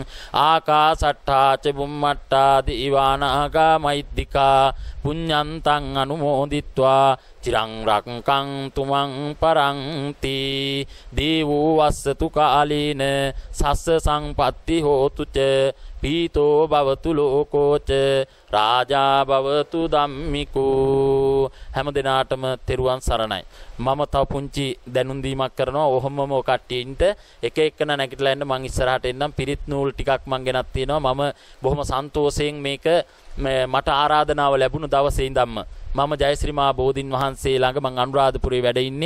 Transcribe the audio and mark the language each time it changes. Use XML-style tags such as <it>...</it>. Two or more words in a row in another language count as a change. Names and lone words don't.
<pi>ආකාසට්ඨා ච බුම්මට්ඨා දේවානාගා මෛත්‍තිකා පුඤ්ඤන්තං අනුමෝදිත්වා චිරං රක්ඛන්තු මං පරන්ති. දේවෝ වස්සතු කාලේන සස්ස සංපත්ති හෝතු ච පීතෝ භවතු ලෝකෝ ච රාජා භවතු ධම්මිකෝ.</pi> <si>හැම දිනාටම තෙරුවන් සරණයි. මම තව පුංචි දැනුම් දීමක් කරනවා. ඔහොමම ඔය කට්ටියින්ට එක එකන නැගිටලා එන්න මං ඉස්සරහට එන්නම්. පිරිත් නූල් ටිකක් මං ගෙනත් තියෙනවා. මම බොහොම සන්තෝෂයෙන් මේක මට ආරාධනාව ලැබුණු දවසේ ඉඳන්ම මම ජයශ්‍රී මා බෝධින් වහන්සේ ළඟ මං අනුරාධපුරේ වැඩ ඉන්නේ.</si>